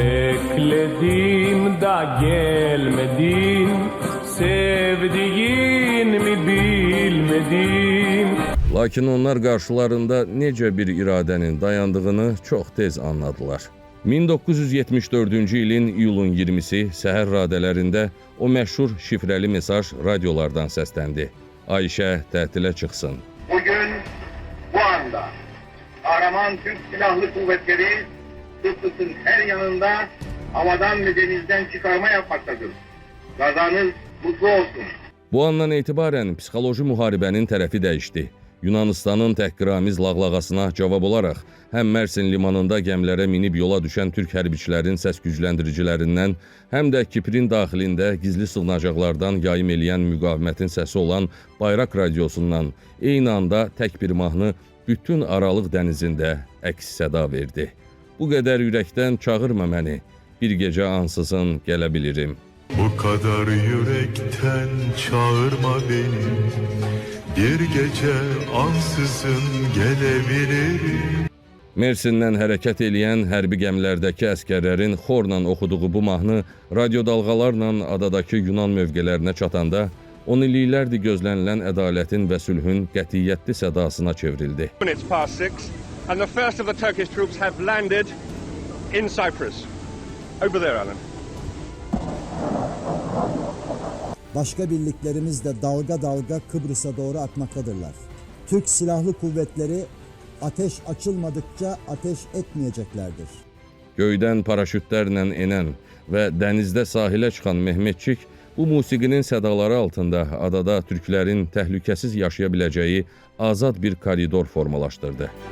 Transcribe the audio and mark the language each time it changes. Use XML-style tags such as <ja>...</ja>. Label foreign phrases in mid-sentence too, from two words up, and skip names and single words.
<tr>Bekledim da gelmedin, sevdiğin mi bilmedin.</tr> <az>Lakin onlar qarşılarında necə bir iradənin dayandığını çox tez anladılar. 1974-cü ilin iyulun 20-si səhər radələrində o məşhur şifrəli mesaj radiolardan səsləndi. Ayşə tətilə çıxsın.</az> <tr>Bugün bu anda kahraman Türk Silahlı Kuvvetleri Kıbrıs'ın her yanında havadan ve denizden çıkarma yapmaktadır. Kazanız mutlu olsun.</tr> <az>Bu andan etibarən psixoloji müharibənin tərəfi dəyişdi. Yunanistanın təhqiramiz lağlağasına cavab olaraq həm Mersin limanında gəmilərə minib yola düşən türk hərbiçilərin səs gücləndiricilərindən, həm də Kiprin daxilində gizli sığınacaqlardan yayım eləyən müqavimətin səsi olan Bayraq radiosundan eyni anda tək bir mahnı bütün Aralıq dənizində əks-səda verdi. Bu qədər ürəkdən çağırma məni, bir gecə ansızın gələ bilirim.</az> <tr>Bu kadar yürekten çağırma beni, bir gece ansızın gelebilirim.</tr> <az>Mersindən hərəkət eləyən hərbi gəmilərdəki əskərlərin xorla oxuduğu bu mahnı radyo dalğalarla adadakı Yunan mövqelərinə çatanda 10 illiklərdir gözlənilən ədalətin və sülhün qətiyyətli sədasına çevrildi.</az> <en>Minutes past 6 and the first of the Turkish troops have landed in Cyprus. Over there, Alan.</en> <tr>Başka birliklerimiz de dalga dalga Kıbrıs'a doğru akmaktadırlar. Türk Silahlı Kuvvetleri ateş açılmadıkça ateş etmeyeceklerdir.</tr> <az>Göydən paraşütlərlə enən və dənizdə sahilə çıxan Mehmetçik bu musiqinin sədaları altında adada türklərin təhlükəsiz yaşaya biləcəyi azad bir koridor formalaşdırdı.</az>